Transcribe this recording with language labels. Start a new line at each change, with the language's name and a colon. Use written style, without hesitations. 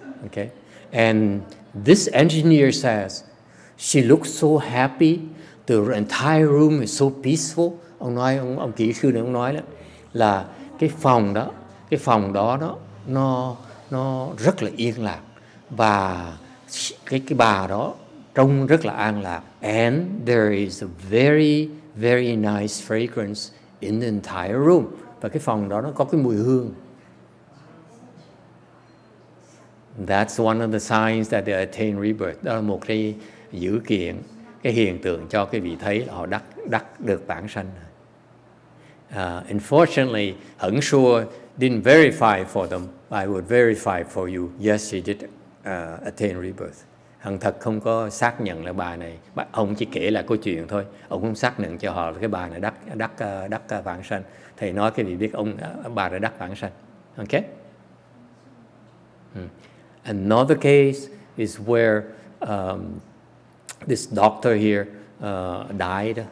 English: Okay, and this engineer says she looks so happy. The entire room is so peaceful.
Vietnamese: Ông nói, ông kỹ sư này ông nói đó là cái phòng đó nó rất là yên lạc, và cái bà đó trông rất là an lạc.
English: And there is a very very nice fragrance in the entire room.
Vietnamese: Và cái phòng đó nó có cái mùi hương.
English: That's one of the signs that they attain rebirth.
Vietnamese: Đó là một cái dữ kiện, cái hiện tượng cho cái vị thấy là họ đắc được vãng sanh.
English: Unfortunately, YongHua didn't verify for them. I would verify for you. Yes, he did attain rebirth.
Vietnamese: Hằng thật không có xác nhận là bà này, ông chỉ kể lại câu chuyện thôi. Ông không xác nhận cho họ là cái bà này đắc vãng sanh. Thầy nói cái vị biết bà đã đắc vãng sanh. Okay?
English: Another case is where this doctor here died.